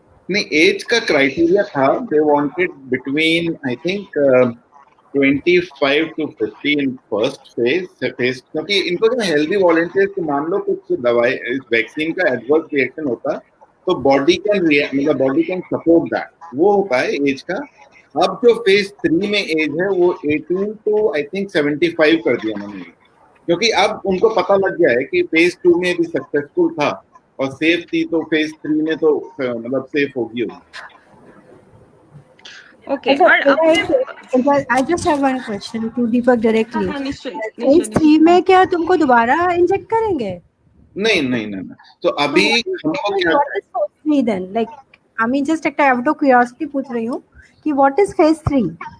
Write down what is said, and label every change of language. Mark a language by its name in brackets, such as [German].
[Hindi] नहीं, एज का क्राइटेरिया था, [English] they wanted between I think 25 to 50 in first phase, [Hindi] क्योंकि इनको जो हेल्दी वॉलंटियर्स को मान लो कुछ दवाई इस वैक्सीन का एडवर्स रिएक्शन होता तो बॉडी कैन मतलब [English] body can support that, [Hindi] वो होता है एज का। अब जो फेज 3 में एज है वो 18 to [English] I think [Hindi] 75 कर दिया उन्होंने, क्योंकि अब उनको पता लग गया है कि फेज 2 में भी सक्सेसफुल था और सेफ थी, तो फेज 3 में तो मतलब सेफ होगी। ओके, और [English] I just have one question to Deepak directly. [Hindi] हाँ, निश्चय, Phase 3 में क्या तुमको दोबारा इंजेक्ट करेंगे? नहीं नहीं नहीं, तो अभी हमको क्या [English] What is phase 3 then? Like, I mean, just एक out of curiosity [Hindi] पूछ रही हूँ कि [English] what is phase 3?